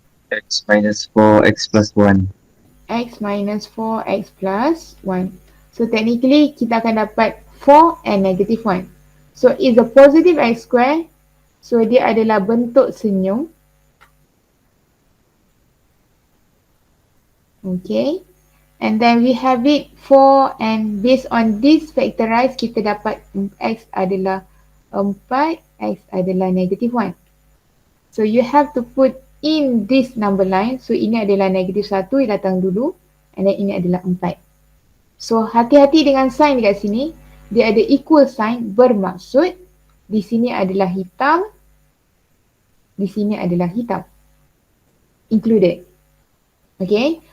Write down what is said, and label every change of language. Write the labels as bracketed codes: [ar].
[en] X minus 4x plus 1. X minus 4x plus 1. So technically [ms] kita akan dapat [en] 4 and negative 1. So it's a positive x square. [ms] So dia adalah bentuk senyum. [en] Okay. And then we have it 4 and based on this factorize [ms] kita dapat x adalah 4, x adalah negative 1. [en] So you have to put in this number line. [ms] So ini adalah negative 1 yang datang dulu. And then ini adalah 4. So hati-hati dengan sign dekat sini. Dia ada equal sign bermaksud di sini adalah hitam. Di sini adalah hitam. Included. Okay.